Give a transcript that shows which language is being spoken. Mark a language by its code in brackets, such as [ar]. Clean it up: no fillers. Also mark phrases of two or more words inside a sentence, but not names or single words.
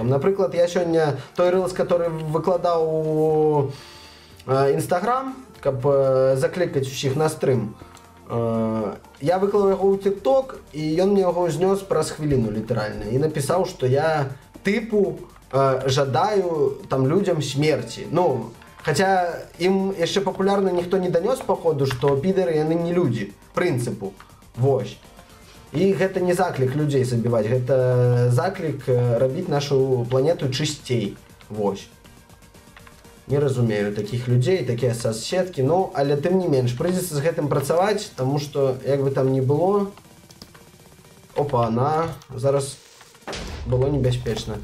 [be] Напрыклад, я сёння той рылс, который выкладаў у Інстаграм, каб заклікаць усіх на стрым, я выклаў яго ў TikTok, і ён мне яго знёс праз хвіліну літаральна і напісаў, што я тыпу жадаю там людям смерти. Ну, [ru] хотя им [be] яшчэ папулярна ніхто не данёс походу, што підары яны не людзі, прынцыпу. Вось. І гэта не заклік людзей забіваць, гэта заклік рабіць нашу планету чысцей. Вось. Не разумею такіх людзей, такія соцсеткі, ну, але тым не менш, прыйдзецца з гэтым працаваць, таму што, як бы там ні было, зараз было небяспечна.